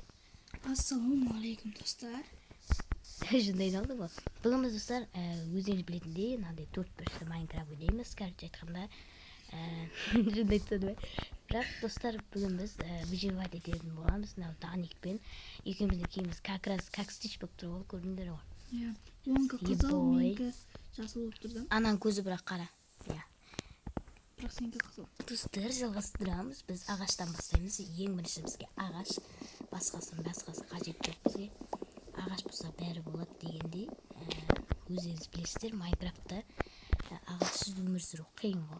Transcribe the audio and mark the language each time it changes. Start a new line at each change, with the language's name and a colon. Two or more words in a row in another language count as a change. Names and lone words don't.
Kazakh: Ассаламу алейкум достар. Жындай алды ғой. Бүгін біз достар өздеріңіз білетіндей мынандай 4-1 Майнкрафт ойнаймыз. Короче айтқанда жындай түседі ме? Бірақ достар бүгін біз выживать ететін боламыз. Мынау Даникпен екеуміздің киіміміз
Russian: как раз как
Kazakh: стич болып тұр ғой, көрдіңдер ғой. Иә, онка қызыл, менікі жасыл болып тұрды. Ананың көзі бірақ қара. Иә. Бірақ сенікі қызыл. Достар, жалғастырамыз. Біз ағаштан бастаймыз. Ең бірінші бізге ағаш, басқасы қажет жоқ бізге. Ағаш болса бәрі болады дегендей. Өздеріңіз білесіздер, Майнкрафтта ағашсыз өмір сүру қиын ғой.